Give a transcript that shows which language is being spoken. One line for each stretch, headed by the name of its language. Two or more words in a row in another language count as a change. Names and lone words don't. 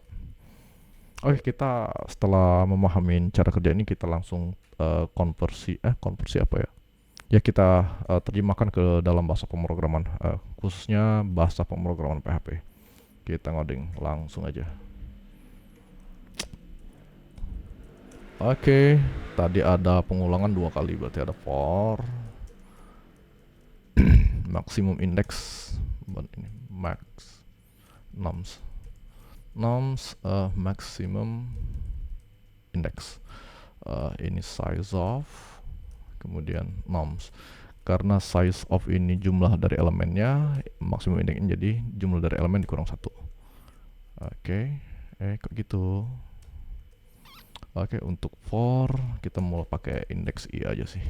Indonesian: Oke, kita setelah memahami cara kerja ini kita langsung konversi apa ya? Ya, kita terjemahkan ke dalam bahasa pemrograman, khususnya bahasa pemrograman PHP. Kita ngoding langsung aja. Oke, tadi ada pengulangan 2 kali, berarti ada
English: for maximum index, ini max noms maximum index.
Indonesian: ini
English: size of,
Indonesian: kemudian noms. Karena
English: size of
Indonesian: ini jumlah dari elemennya, maksimum indeksnya jadi jumlah dari elemen dikurang 1. Oke, kok gitu. Oke, untuk for kita mulai pakai indeks i aja sih.